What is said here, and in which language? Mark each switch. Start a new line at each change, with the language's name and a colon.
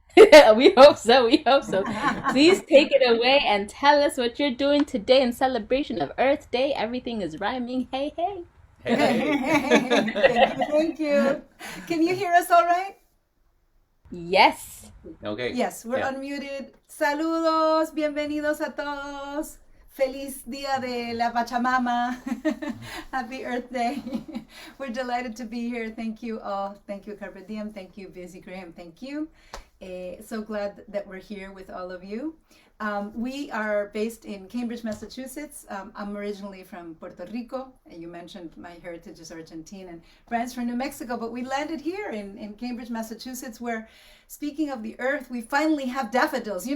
English: We hope so. Please take it away and tell us what you're doing today in celebration of Earth Day. Everything is rhyming. Hey, hey. Thank you. Can you hear us all right? Yes. Okay. Yes, we're unmuted.
Spanish: Saludos, bienvenidos a todos. Feliz Día de la Pachamama.
English: Happy Earth Day. We're delighted to be here. Thank you all. Thank you, Carpe Diem. Thank you, Busy Graham. Thank you. So glad that we're here with all of you. We are based in Cambridge, Massachusetts. I'm originally from Puerto Rico. You mentioned my heritage is Argentine, and Brian's from New Mexico, but we landed here in Cambridge, Massachusetts, where, speaking of the earth, we finally have daffodils.